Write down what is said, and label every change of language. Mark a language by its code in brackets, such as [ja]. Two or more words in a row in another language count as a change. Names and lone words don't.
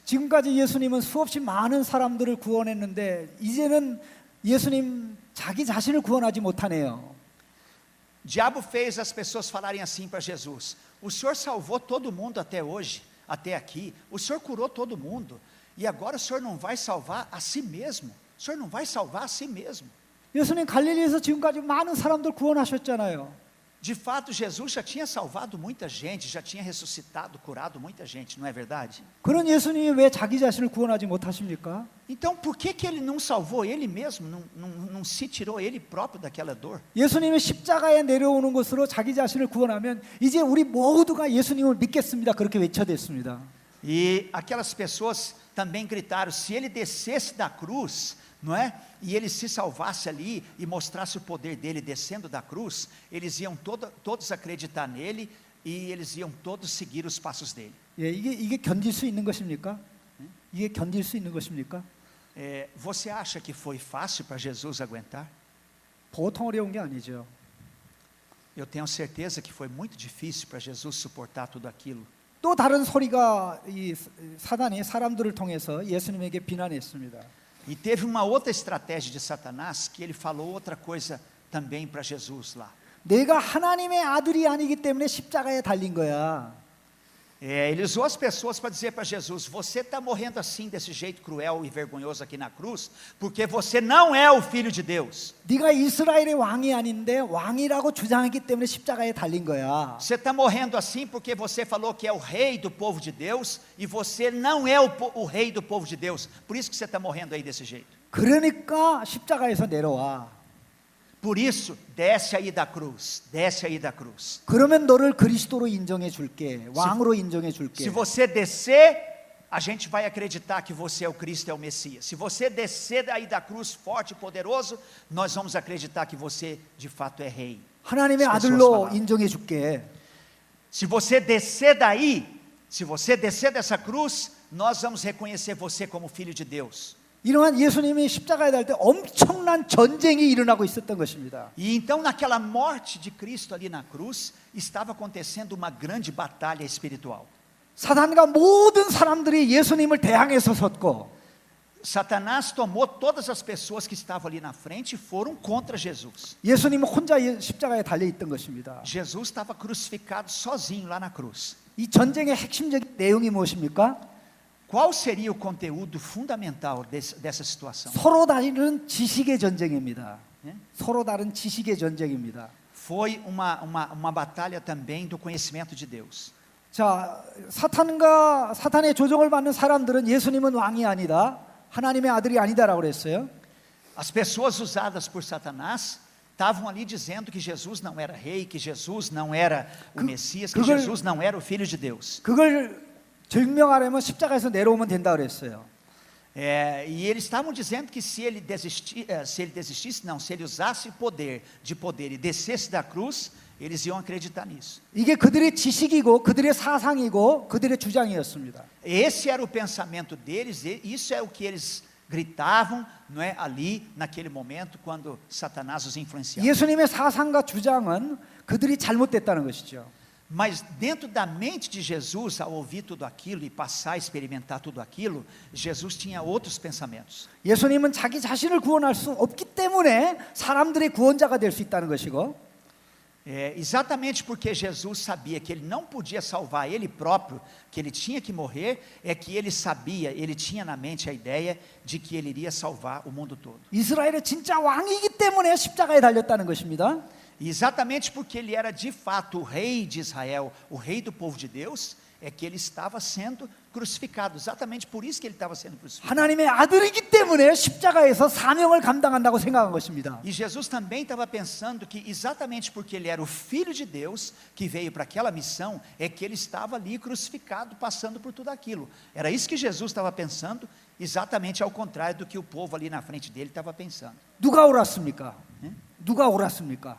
[ko] 지금까지 예수님은 수없이 많은 사람들을 구원했는데 이제는 예수님 자기 자신을 구원하지 못하네요. [pt] O diabo fez as pessoas falarem assim para Jesus: o Senhor salvou todo mundo até hoje, até aqui, o Senhor curou todo mundo, e agora o Senhor não vai salvar a si mesmo, o Senhor não vai salvar a si mesmo. [ko] 예수님 갈릴리에서 지금까지 많은 사람들 구원하셨잖아요. [pt] De fato, Jesus já tinha salvado muita gente, já tinha ressuscitado, curado muita gente, não é verdade? [ko] 그런 예수님이 왜 자기 자신을 구원하지 못하십니까? [pt] Então, por que ele não salvou ele mesmo, não se tirou ele próprio daquela dor? [ko] 예수님이 십자가에 내려오는 것으로 자기 자신을 구원하면 이제 우리 모두가 예수님을 믿겠습니다. 그렇게 외쳐댔습니다. [pt] E aquelas pessoas também gritaram: se ele descesse da cruz, não é? E ele se salvasse ali e mostrasse o poder dele descendo da cruz, eles iam todos acreditar nele e eles iam todos seguir os passos dele. [ko] 예, 이게 견딜 수 있는 것입니까? 이게 견딜 수 있는 것입니까? [pt] Você acha que foi fácil para Jesus aguentar? [ko] 보통 어려운 게 아니죠. [pt] Eu tenho certeza que foi muito difícil para Jesus suportar tudo aquilo. [ko] 또 다른 소리가 이 사단이 사람들을 통해서 예수님에게 비난했습니다. [pt] E teve uma outra estratégia de Satanás, que ele falou outra coisa também para Jesus lá. [ko] 내가 하나님의 아들이 아니기 때문에 십자가에 달린 거야. [pt] Ele usou as pessoas para dizer para Jesus: você está morrendo assim, desse jeito cruel e vergonhoso aqui na cruz, porque você não é o Filho de Deus. [ko] 네가 이스라엘의 왕이 아닌데 왕이라고 주장했기 때문에 십자가에 달린 거야. [pt] Você está morrendo assim porque você falou que é o rei do povo de Deus, e você não é o rei do povo de Deus. Por isso que você está morrendo aí desse jeito. [ko] 그러니까 십자가에서 내려와. [pt] Por isso, desce aí da cruz, desce aí da cruz. [ko] 그러면 너를 그리스도로 인정해 줄게. 왕으로 인정해 줄게. [pt] Se você descer, a gente vai acreditar que você é o Cristo, é o Messias. Se você descer aí da cruz forte e poderoso, nós vamos acreditar que você de fato é rei. [ko] 하나님의 [pt] As pessoas [ko] 아들로 [pt] falavam. [ko] 인정해 줄게. [pt] Se você descer daí, se você descer dessa cruz, nós vamos reconhecer você como filho de Deus. [ko] 이러한 예수님이 십자가에 달 때 엄청난 전쟁이 일어나고 있었던 것입니다. [pt] E então naquela morte de Cristo ali na cruz, estava acontecendo uma grande batalha espiritual. [ko] 사단과 모든 사람들이 예수님을 대항해서 섰고 [pt] Satanás tomou todas as pessoas que estavam ali na frente e foram contra Jesus. [ko] 예수님은 혼자 십자가에 달려 있던 것입니다. [pt] Jesus estava crucificado sozinho lá na cruz. [ko] 이 전쟁의 핵심적인 내용이 무엇입니까? [pt] Qual seria o conteúdo fundamental dessa situação? [ko] 서로 다른 지식의 전쟁입니다. 서로 다른 지식의 전쟁입니다. [pt] Foi uma batalha também do conhecimento de Deus. [ko] 자, 사탄의 조종을 받는 사람들은 예수님은 왕이 아니다, 하나님의 아들이 아니다라고 그랬어요. [pt] As pessoas usadas por Satanás estavam ali dizendo que Jesus não era rei, que Jesus não era o Messias, que Jesus não era o Filho de Deus. [ko] 그걸 증명하려면 십자가에서 내려오면 된다 그랬어요. [pt] E eles estavam dizendo que se ele usasse poder e descesse da cruz, eles iam acreditar nisso. [ko] 이게 그들의 지식이고 그들의 사상이고 그들의 주장이었습니다. [pt] Esse era o pensamento deles, isso é o que eles gritavam, não é, ali naquele momento quando Satanás os influenciava. [ko] 예수님의 사상과 주장은 그들이 잘못됐다는 것이죠. [pt] Mas dentro da mente de Jesus, ao ouvir tudo aquilo e passar a experimentar tudo aquilo, Jesus tinha outros pensamentos. [ko] 예수님은 자기 자신을 구원할 수 없기 때문에 사람들의 구원자가 될 수 있다는 것이고, [pt] Exatamente porque Jesus sabia que ele não podia salvar ele próprio, que ele tinha que morrer, é que ele sabia, ele tinha na mente a ideia de que ele iria salvar o mundo todo. [ko] 이스라엘의 진짜 왕이기 때문에 십자가에 달렸다는 것입니다. [pt] E exatamente porque ele era de fato o rei de Israel, o rei do povo de Deus, é que ele estava sendo crucificado. Exatamente por isso que ele estava sendo crucificado. [ko] 하나님의 아들이기 때문에 십자가에서 사명을 감당한다고 생각한 것입니다. [pt] E Jesus também estava pensando que exatamente porque ele era o Filho de Deus, que veio para aquela missão, é que ele estava ali crucificado, passando por tudo aquilo. Era isso que Jesus estava pensando, exatamente ao contrário do que o povo ali na frente dele estava pensando. [ko] 누가 옳았습니까? 누가 옳았습니까?